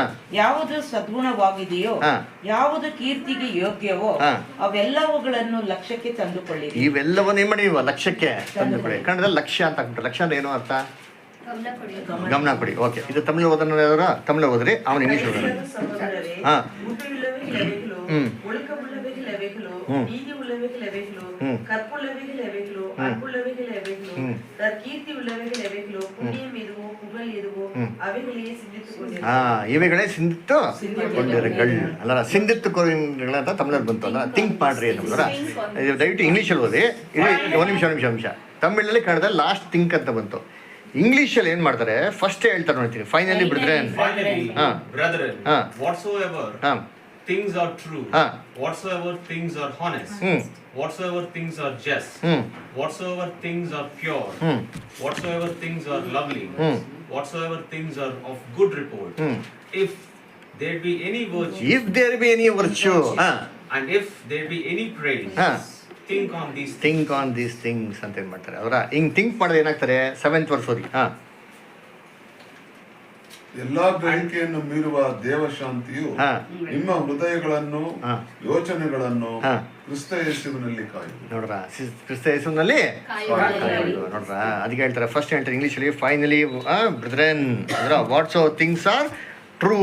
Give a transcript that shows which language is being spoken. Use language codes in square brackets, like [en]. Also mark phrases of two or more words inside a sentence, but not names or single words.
[kn] ಯಾವುದು ಸದ್ಗುಣವಾಗಿದೆಯೋ, ಹಾ. ಯಾವುದು ಕೀರ್ತಿಗೆ ಯೋಗ್ಯವೋ, ಹಾ. ಅವೆಲ್ಲವುಗಳನ್ನು ಲಕ್ಷ್ಯಕ್ಕೆ ತಂದುಕೊಳ್ಳಿರಿ. ಇವೆಲ್ಲವನ್ನೇ ಮಾಡಿ ನೀವು ಲಕ್ಷ್ಯಕ್ಕೆ ತಂದುಕೊಳ್ಳಿ. ಕನ್ನಡದಲ್ಲಿ ಲಕ್ಷ್ಯ ಅಂತ ಹಾಕ್ಬಿಟ್ಟು, ಲಕ್ಷ್ಯ ಅಂದ್ರೆ ಏನು ಅರ್ಥ? ಗಮನ ಕೊಡಿ. ಗಮನ ಕೊಡಿ. ಓಕೆ, ಇದು ತಮಿಳು ಓದೋರ ತಮಿಳು ಓದ್ರಿ, ಅವನು ಇಂಗ್ಲೀಷ್ ಓದೋಣ. ಸಹೋದರರೇ, ಹಾ. [ta] உண்மையுள்ளவைகள் எவைகளோ, ம். ஒழுக்கமுள்ளவைகள் எவைகளோ, ம். நீதி உள்ளவைகள் எவைகளோ, ம். கற்புள்ளவைகள் எவைகளோ, அன்புள்ளவைகள் எவைகளோ, கீர்த்தி உள்ளவைகள் எவைகளோ, புண்ணியம் எதுவோ, புகழ் எதுவோ, அவைகளையே சிந்தித்துக் கொண்டிருக்கிறேன். [kn] ಇವುಗಳೇ ಸಿಂಧಿತ್ತುಕೊಂಡಿರಗಳು ಅಲ್ಲ, ಸಿಂಧಿತ್ತುಕೊಂಡಿರಗಳು ಅಂತ ತಮಿಳಲ್ಲಿ ಬಂತು ಅಲ್ಲ. ಥಿಂಕ್ ಮಾಡ್ರಿ ಅಂತಂದ್ರೆ ಇದು ದಯವಿಟ್ಟು ಇಂಗ್ಲೀಷಲ್ಲಿ ಓದಿ. ಇದು ಒಂದು ನಿಮಿಷ ತಮಿಳಲ್ಲಿ ಕನ್ನಡದಲ್ಲಿ [en] last think [kn] ಅಂತ ಬಂತು. ಇಂಗ್ಲೀಷಲ್ಲಿ ಏನು ಮಾಡ್ತಾರೆ, ಫಸ್ಟ್ ಹೇಳ್ತಾರೆ ನೋಡ್ತೀವಿ, [en] finally brethren. Finally, Ah. brethren, Ah. whatsoever ಹಾಂ things are true, Ah. whatsoever things are honest, whatsoever things are just, whatsoever things are pure, whatsoever things are lovely, whatsoever things are of good report, if there be any virtue, if there be any virtue, and if there be any praise, Ah. think on these things. think on these things [kn] ಅಂತ ಏನು ಮಾಡ್ತಾರೆ ಅವರ. ಹಿಂಗೆ ಥಿಂಕ್ ಮಾಡಿದ್ರೆ ಏನಾಗ್ತಾರೆ, 7th ವರ್ಸ್ ಓದಿ. ಹಾಂ ಎಲ್ಲಾ ಗ್ರಹಿಕೆಯನ್ನು ಮೀರುವ ದೇವಶಾಂತಿಯು ಹಾ. ನಿಮ್ಮ ಹೃದಯಗಳನ್ನು ಹಾ. ಯೋಚನೆಗಳನ್ನು ಹಾ. ಕ್ರಿಸ್ತ ಯೇಸುವಿನಲ್ಲಿ ಕಾಯಿ. ನೋಡ್ರ, ಕ್ರಿಸ್ತ ಯೇಸುವಿನಲ್ಲಿ ನೋಡ್ರ, ಅದಕ್ಕೆ ಹೇಳ್ತಾರೆ ಫಸ್ಟ್ ಹೇಳ್ತಾರೆ ಇಂಗ್ಲೀಷಲ್ಲಿ [en] finally brethren [kn] ಅದರ [en] whatsoever things are true.